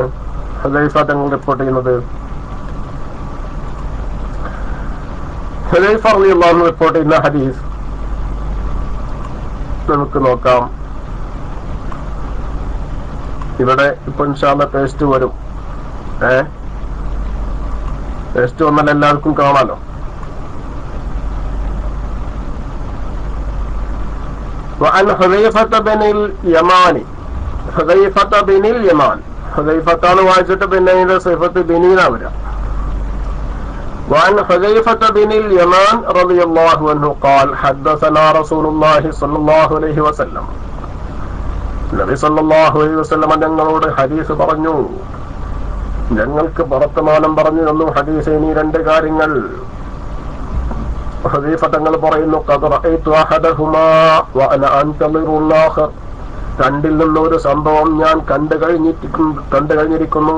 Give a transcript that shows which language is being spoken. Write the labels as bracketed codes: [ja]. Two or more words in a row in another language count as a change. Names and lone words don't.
[ml] ഹുദൈഫ തങ്ങൾ റിപ്പോർട്ട് ചെയ്യുന്നത്, ഹുദൈഫ [ar] رضي الله عنه [ml] റിപ്പോർട്ട് ചെയ്യുന്ന ഹദീസ് നമുക്ക് നോക്കാം. ഇവിടെ ഇപ്പൊ [ar] إن شاء الله [ml] പേസ്റ്റ് വരും. പേസ്റ്റ് വന്നാൽ എല്ലാവർക്കും കാണാലോ. [ar] وعن حذيفة بن اليمان, حذيفة بن اليمان, حذيفة [ml] വായിച്ചിട്ട് പിന്നെ അതിന്റെ സിഫത്ത് ബിനീന വരാം. [ar] وعن حذيفة بن اليمان رضي الله عنه قال حدثنا رسول الله صلى الله عليه وسلم نبي صلى الله عليه وسلم [ml] ഞങ്ങളോട് ഹദീസ് പറഞ്ഞു, ഞങ്ങൾക്ക് വർത്തമാനം പറഞ്ഞു തന്നു. ഹദീസ് ഇനി രണ്ട് കാര്യങ്ങൾ. ഹദീഫ തങ്ങൾ പറയുന്നു, [ar] قد رأيت أحدهما وأنا أنتظر الآخر, [ml] രണ്ടിൽ നിന്ന് ഒരു സംഭവം ഞാൻ കണ്ടു കഴിഞ്ഞിരിക്കുന്നു.